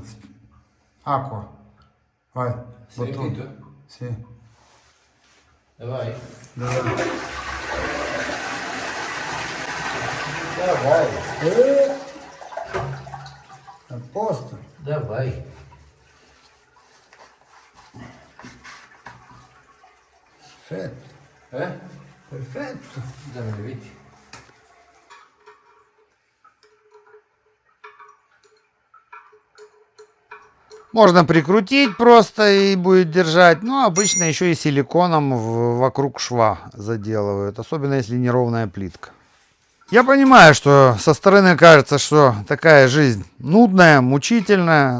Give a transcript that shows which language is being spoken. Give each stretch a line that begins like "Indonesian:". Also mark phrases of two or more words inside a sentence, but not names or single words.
Italian: Аква. Vai. Sei riempito? Sì. Vai.
Russian: Давай. Давай.
Italian: A posto.
Russian: Давай.
Italian: Perfetto. Perfetto. Dammi le viti.
Russian: Можно прикрутить просто и будет держать. Ну, обычно еще и силиконом вокруг шва заделывают. Особенно если неровная плитка. Я понимаю, что со стороны кажется, что такая жизнь нудная, мучительная.